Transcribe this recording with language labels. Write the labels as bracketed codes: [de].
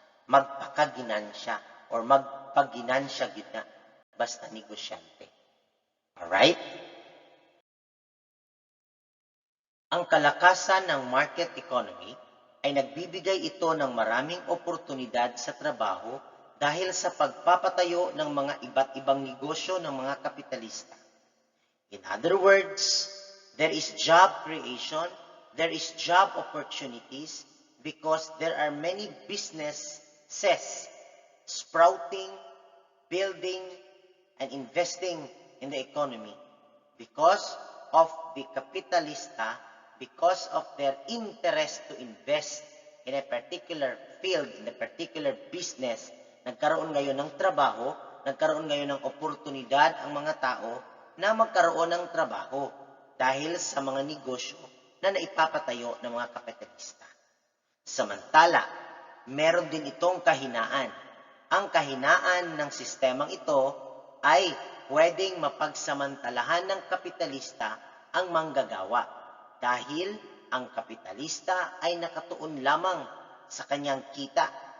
[tl] Magpakaginansya or magpaginansya gina basta negosyante. Alright? Ang kalakasan ng market economy ay nagbibigay ito ng maraming oportunidad sa trabaho dahil sa pagpapatayo ng mga iba't ibang negosyo ng mga kapitalista. [en] In other words, there is job creation, there is job opportunities because there are many businesses sprouting, building, and investing in the economy because of the kapitalista, because of their interest to invest in a particular field, in a particular business. [tl] Nagkaroon ngayon ng trabaho, nagkaroon ngayon ng oportunidad ang mga tao na magkaroon ng trabaho dahil sa mga negosyo na naipapatayo ng mga kapitalista. Samantala, meron din itong kahinaan. Ang kahinaan ng sistemang ito ay pwedeng mapagsamantalahan ng kapitalista ang manggagawa dahil ang kapitalista ay nakatuon lamang sa kanyang kita.